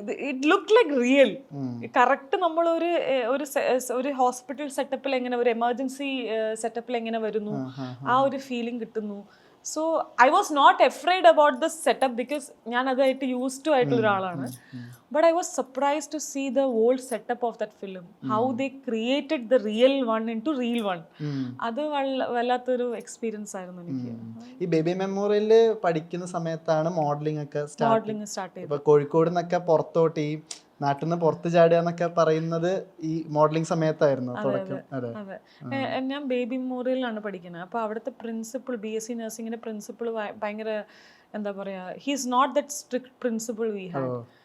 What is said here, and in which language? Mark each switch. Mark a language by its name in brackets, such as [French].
[English] It look like real. [Malayalam] Correct നമ്മൾ ഒരു hospital സെറ്റപ്പിൽ എങ്ങനെ, ഒരു എമർജൻസി സെറ്റപ്പിൽ എങ്ങനെ വരുന്നു, ആ ഒരു ഫീലിംഗ് കിട്ടുന്നു. [English] So I was not afraid about the setup because [Malayalam] ഞാൻ അതായിട്ട് യൂസ്ഡ് ടു ആയിട്ടുള്ള ഒരാളാണ്. [English] But I was surprised to see the whole setup of that film. How they created the real one into real one. [Malayalam] അത് വല്ലാത്തൊരു experience ആയിരുന്നു എനിക്ക്. ഈ baby memorial പഠിക്കുന്ന സമയത്താണ് മോഡലിംഗ് ഒക്കെ സ്റ്റാർട്ട് ചെയ്തത്. കോഴിക്കോട് നിന്നൊക്കെ പുറത്തോട്ട്, ഈ നാട്ടിൽ നിന്ന് പുറത്ത് ചാടുക എന്നൊക്കെ പറയുന്നത് ഈ മോഡലിംഗ് സമയത്തായിരുന്നു തുടക്കം. അതെ, ഞാൻ ബേബി മെമ്മോറിയലിലാണ് പഠിക്കുന്നത്. അപ്പോൾ അവിടുത്തെ പ്രിൻസിപ്പൾ, BSc നഴ്സിംഗിന്റെ പ്രിൻസിപ്പൾ ഭയങ്കര എന്താ പറയാ, [English] He is not that strict principal we had.